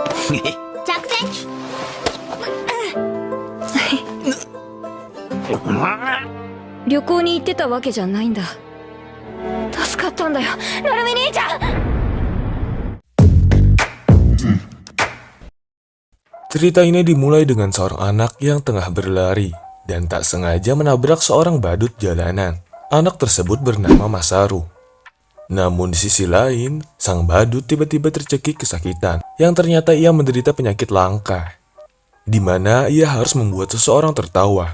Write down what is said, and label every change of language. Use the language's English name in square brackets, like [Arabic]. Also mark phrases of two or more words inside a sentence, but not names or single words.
[Japanese] 着席。旅行に行ってたわけじゃないんだ。助かったんだよ、なるみ兄ちゃん。 [Indonesian] Cerita ini dimulai dengan seorang anak yang tengah berlari dan tak sengaja menabrak seorang badut jalanan. Anak tersebut bernama Masaru. Namun di sisi lain, sang badut tiba-tiba tercekik kesakitan yang ternyata ia menderita penyakit langka, di mana ia harus membuat seseorang tertawa.